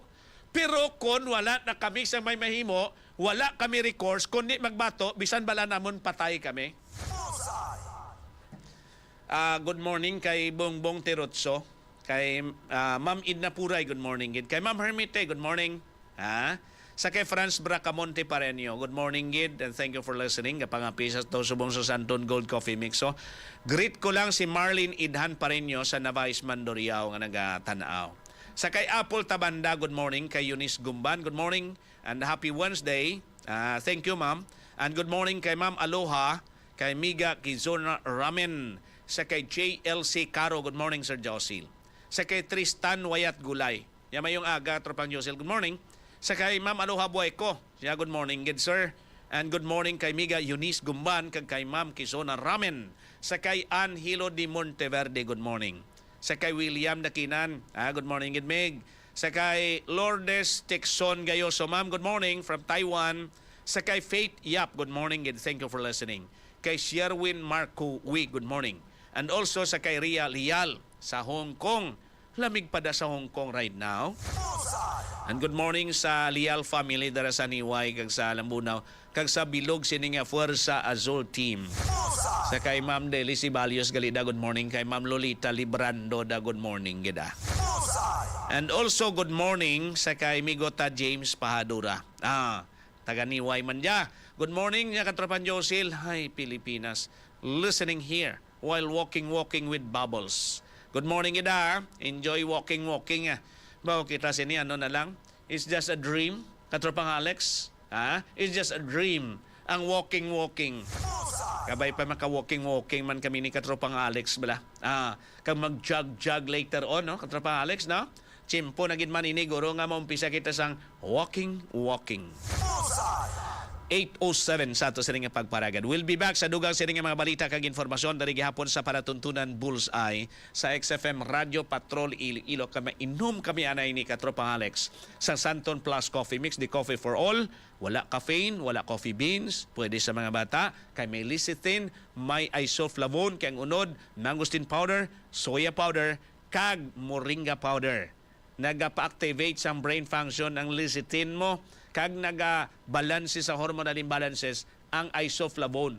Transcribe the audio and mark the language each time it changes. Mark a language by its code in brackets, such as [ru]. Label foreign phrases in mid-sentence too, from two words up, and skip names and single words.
[hil] Pero kung wala na kami sa may mahimo, wala kami recourse, kundi magbato, bisan bala namon patay kami. [en] Good morning [hil] kay Bongbong Tirotso, kay Ma'am Idna Puray, [en] good morning. [hil] Kay Ma'am Hermite, [en] good morning. [hil] Sa kay Franz Bracamonte Pareño, [en] good morning [hil] gid, [en] and thank you for listening. [hil] Kapangapisas daw subong sa Santon Gold Coffee Mix. So, greet ko lang si Marlene Idhan Pareño sa Navais Mandoriao nga nagatanaw. Sa kay Apple Tabanda, [en] good morning. [hil] Kay Eunice Gumban, [en] good morning and happy Wednesday. Thank you, ma'am. And good morning kay Ma'am Aloha, kay Miga Kizona Ramen. [hil] Sa kay JLC Caro, [en] good morning, [hil] Sir Josil. Sa kay Tristan Wayat Gulay, yamayong aga, Tropang Josil, [en] good morning. [hil] Sa kay Ma'am Aloha Buayko, siya, [en] good morning, good sir. And good morning kay Miga Eunice Gumban, kay Ma'am Kizona Ramen. [hil] Sa kay Angelo de Monteverde, [en] good morning. [hil] Sa kay William Dakinan, [en] good morning, good [hil] Mig. Sa kay Lourdes Texon Gayoso, ma'am, [en] good morning from Taiwan. [hil] Sa kay Faith Yap, [en] good morning, and thank you for listening. [hil] Kay Sherwin Marco Wee, [en] good morning. And also [hil] sa kay Ria Lial sa Hong Kong. Lamig pa da sa Hong Kong [en] right now. And good morning [hil] sa Lial family dara sa Niway kag sa Lambunaw kag sa Bilog sini nga Fuerza Azul team. Sa kay Ma'am Deli Sibalios Galida, [en] good morning. [hil] Kay Ma'am Lolita Librando da, [en] good morning gida. And also good morning sa kay Migota James Pahadura. [hil] Taga Niway man dia. [en] Good morning niya katropan Josil. Hi Pilipinas. Listening here while walking with bubbles. Good morning ida. Enjoy walking. [hil] Bawo kita sini ano na lang. [en] It's just a dream. Katropang Alex. It's just a dream. [hil] Ang walking. Kabay pa maka-walking man kami ni Katropang Alex bala. Kag mag-jog [en] later on, [hil] no? Katropang Alex, no? Chimpo na gid man ini guro nga maumpisa kita sang walking. 8:07 sa ato sining pagparagad. [en] We'll be back [hil] sa dugang sining mga balita kag informasyon dari gihapon sa palatuntunan Bullseye sa XFM Radio Patrol Iloilo. Inom kami anay ni Katropang Alex sa Santon Plus Coffee Mix, [en] the coffee for all. [hil] Wala caffeine, wala coffee beans, pwede sa mga bata. Kay may lecithin, may isoflavone, kay ang unod, mangosteen powder, soya powder, kag moringa powder. Nagapa-activate sa [en] brain function [hil] ang lecithin mo, kag naga-balanse sa [en] hormonal imbalances [hil] ang isoflavone.